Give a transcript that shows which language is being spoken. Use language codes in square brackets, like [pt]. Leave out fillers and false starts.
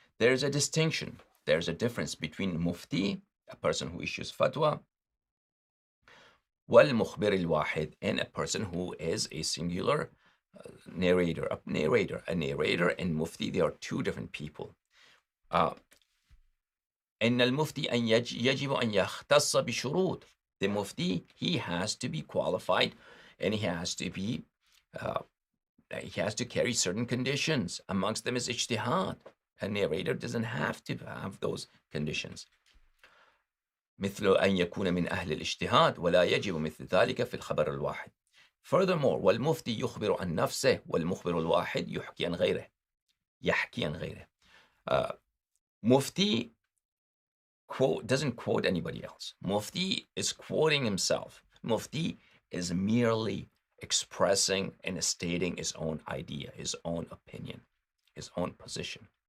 [en] There's a distinction, there's a difference between mufti, a person who issues fatwa, [ar] wal mukhbir al-wahid, [en] and a person who is a singular narrator. A narrator and mufti, they are two different people. [ar] إن المفتي أن يجب أن يختص بشروط. [en] The mufti, he has to be qualified, and he has to carry certain conditions. Amongst them is ijtihad. A narrator doesn't have to have those conditions. [ar] مثل أن يكون من أهل الاجتهاد ولا يجب مثل ذلك في الخبر الواحد. [en] Furthermore, [ar] والمفتي يخبر عن نفسه والمخبر الواحد يحكي عن غيره. [en] Mufti doesn't quote anybody else. Mufti is quoting himself. Mufti is merely expressing and stating his own idea, his own opinion, his own position.